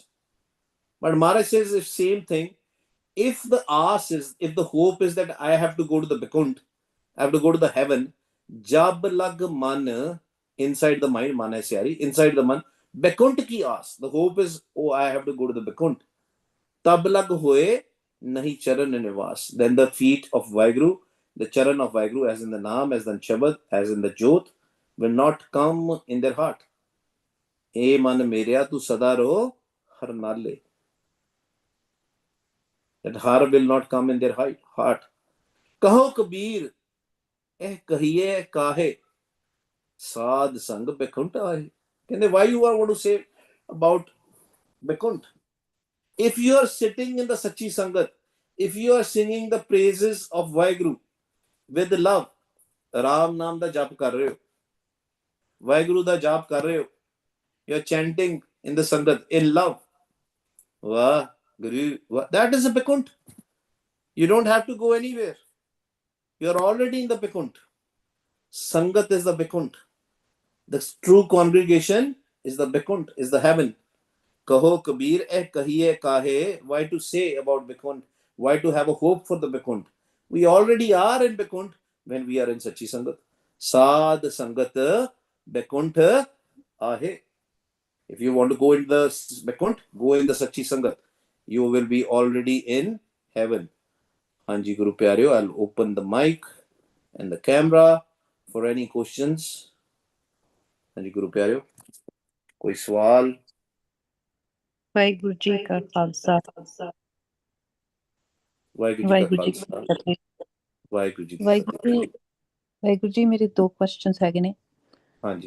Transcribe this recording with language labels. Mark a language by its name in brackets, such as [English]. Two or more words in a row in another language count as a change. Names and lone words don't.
[English] But Maharaj says the same thing. If the ask is, if the hope is that I have to go to the Vaikuntha, I have to go to the heaven, [Punjabi] ਜਬ ਲਗ ਮਨ, [English] inside the mind, [Punjabi] ਮਨ ਹੈ [English] inside the man, Vaikuntha ki ask. The hope is, oh, I have to go to the Vaikuntha. [Punjabi] ਤਬ ਲਗ ਹੋਇ ਨਹੀ ਚਰਨ ਨਿਵਾਸ. [English] Then the feet of Vaheguru, the charan of Vaheguru, as in the Naam, as in the Shabad, as in the Jot, will not come in their heart. [Punjabi] ਏ ਮਨ ਮੇਰਿਆ ਤੂ ਸਦਾ ਰਹੁ ਹਰਿ ਨਾਲੇ. [English] That har will not come in their heart. [Punjabi] ਕਹੁ ਕਬੀਰ, ਇਹ ਕਹੀਐ ਕਾਹਿ, ਸਾਧ ਸੰਗ ਬੈਕੁੰਠ ਆਹਿ. [English] Why you are want to say about Vaikuntha? If you are sitting in the [Punjabi] Sachi Sangat, [English] if you are singing the praises of Vaheguru with love, [Punjabi] ਰਾਮ ਨਾਮ ਦਾ ਜਪ ਕਰ ਰਹੇ ਹੋ, ਵਾਹਿਗੁਰੂ ਦਾ ਜਪ ਕਰ ਰਹੇ ਹੋ, [English] you are chanting in the Sangat in love. [Punjabi] ਵਾਹ, ਗੁਰੂ, ਵਾਹ. [English] That is a Vaikuntha. You don't have to go anywhere. You are already in the Vaikuntha. Sangat is the Vaikuntha. The true congregation is the Vaikuntha, is the heaven. [Punjabi] ਕਹੁ ਕਬੀਰ, ਇਹ ਕਹੀਐ ਕਾਹਿ. [English] Why to say about Vaikuntha? Why to have a hope for the Vaikuntha? We already are in Vaikuntha when we are in [Punjabi] Sachi Sangat. ਸਾਧ ਸੰਗਤ ਬੈਕੁੰਠ ਆਹਿ. [English] If you want to go in the Vaikuntha, go in the [Punjabi] Sachi Sangat. [English] You will be already in heaven. [Punjabi] ਹਾਂਜੀ ਗੁਰੂ ਪਿਆਰਿਓ, [English] I'll open the mic and the camera for any questions. [Punjabi] ਹਾਂਜੀ ਗੁਰੂ ਪਿਆਰਿਓ, ਕੋਈ ਸਵਾਲ? ਵਾਹਿਗੁਰੂ ਜੀ ਕਾ ਖਾਲਸਾ ਵਾਹਿਗੁਰੂ ਜੀ ਕਾ ਖਾਲਸਾ ਵਾਹਿਗੁਰੂ ਜੀ ਕੀ ਫਤਿਹ. ਵਾਹਿਗੁਰੂ ਜੀ ਮੇਰੇ ਦੋ ਕੁਐਸਚਨਸ ਹੈਗੇ ਨੇ. ਹਾਂਜੀ.